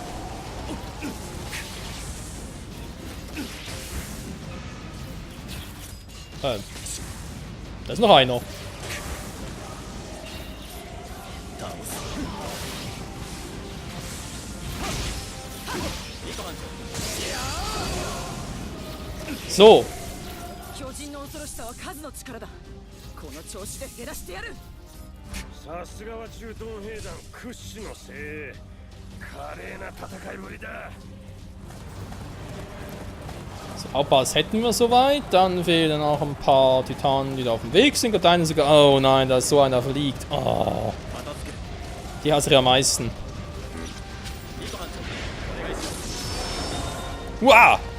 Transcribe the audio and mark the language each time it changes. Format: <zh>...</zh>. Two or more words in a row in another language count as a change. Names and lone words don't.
<de>Da ist noch einer. So.</de> <ja>巨人の恐ろしさは数の力だ。この調子で減らしてやる。さすがは駐屯兵団屈指の精鋭。華麗な戦いぶりだ。</ja> <de>So, Abbass hätten wir soweit. Dann fehlen noch ein paar Titanen, die da auf dem Weg sind. Und einer sogar. Oh nein, da ist so einer verliegt. Oh. Die hasse ich am meisten. Wow!</de>